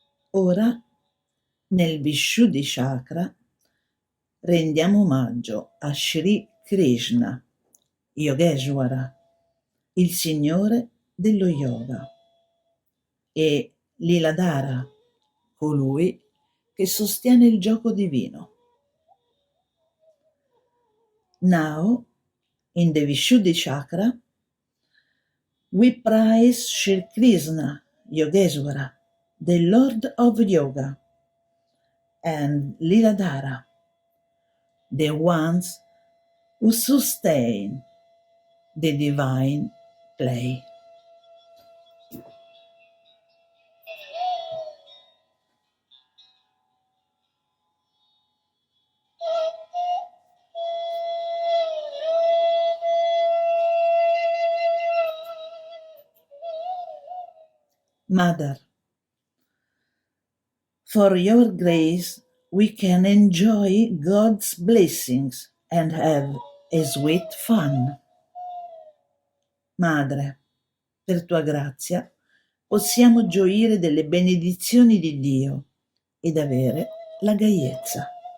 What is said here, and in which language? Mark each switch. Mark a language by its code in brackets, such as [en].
[it] Ora, nel Vishuddhi Chakra, rendiamo omaggio a Sri Krishna, Yogeshwara, il Signore dello Yoga, e Liladhara, colui che sostiene il gioco divino. [en] Now, in the Vishuddhi Chakra, we praise Sri Krishna, Yogeshwara, the Lord of Yoga, and Liladhara, the ones who sustain the divine play. Mother, for your grace we can enjoy God's blessings and have a sweet fun. [it] Madre, per tua grazia possiamo gioire delle benedizioni di Dio ed avere la gaiezza.